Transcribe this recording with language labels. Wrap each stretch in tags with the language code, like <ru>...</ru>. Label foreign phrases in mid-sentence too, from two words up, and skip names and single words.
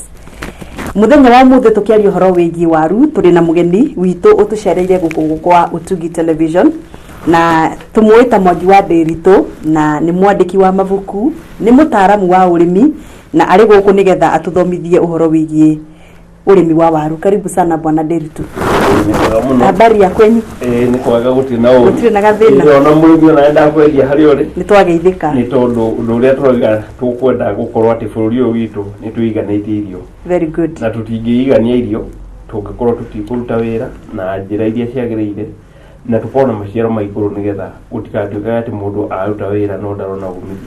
<ki>Muthenya wa mũthĩ tũkĩaria ũhoro wĩgiĩ waru tũrĩ na mũgeni witũ ũtũcereire gũkũ kwa Utugi Television na tumuita Mwangi wa Ndĩritũ na nĩ mwandĩki wa mabuku, nĩ mũtaaramu wa ũrĩmi na arĩ gũkũ nigetha atũthomithie ũhoro wĩgiĩ ũrĩmi wa waru.</ki> <sw>Karibu sana Bwana Ndĩritũ. Habari ya kwenyu?</sw> <ki>Ni kwega gũtirĩ na ũru. Gũtirĩ na gathĩna. Nĩ ona mũrĩmi ona enda kwendia harĩ ũrĩ. Nĩ twageithĩka. Nĩ tondũ ũndũ ũrĩa tũroiga tũkwenda gũkorwo atĩ bũrũri ũyũ witũ nĩ tũiganĩtie irio.</ki> <en>Very good.</en> <ki>Na tũtingĩigania irio tũngĩkorwo tũtikũruta wĩra na njĩra iria ciagĩrĩire na tũkorwo na maciaro ma igũrũ nigetha gũtigatuĩke atĩ mũndũ aruta wĩra no ndarona umithio.</ki>